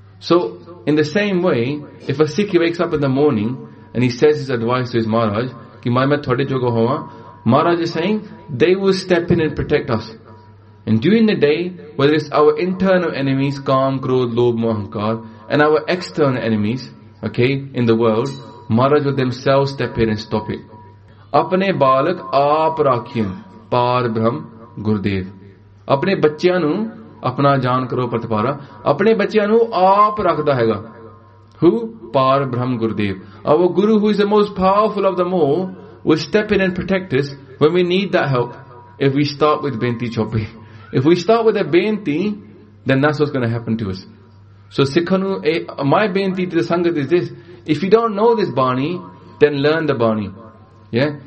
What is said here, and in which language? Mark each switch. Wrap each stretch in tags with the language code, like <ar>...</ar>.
<en>So, in the same way, if a Sikhi wakes up in the morning and he says his advice to his Maharaj,</en> <pa>ki mai main thode jogga hoa,</pa> <en>Maharaj is saying, they will step in and protect us. And during the day, whether it's our internal enemies, kaam, krodh, lobh, moh, ahankar, and our external enemies, okay, in the world, Maharaj will themselves step in and stop it.</en> <pa>Apne balak aap rakhiyan, paar brahm, gurudev. ਅਪਣੇ ਬੱਚਿਆਨੂ, ਅਪਨਾ ਜਾਨ ਕਰੋ ਪ੍ਰਤਿਪਾਰਾ. ਅਪਣੇ ਬੱਚਿਆਨੂ ਆਪ ਰੱਖਦਾ ਹੈ ਗਾ.</pa> <en>Who?</en> <pa>Paar brahm, gurudev.</pa> <en>Our guru, who is the most powerful of them all, will step in and protect us when we need that help. If we start with benti chopi. If we start with a benti, then that's what's going to happen to us. So sikhanu, my benti to the sangat is this. If you don't know this bani, then learn the bani. Yeah?</en>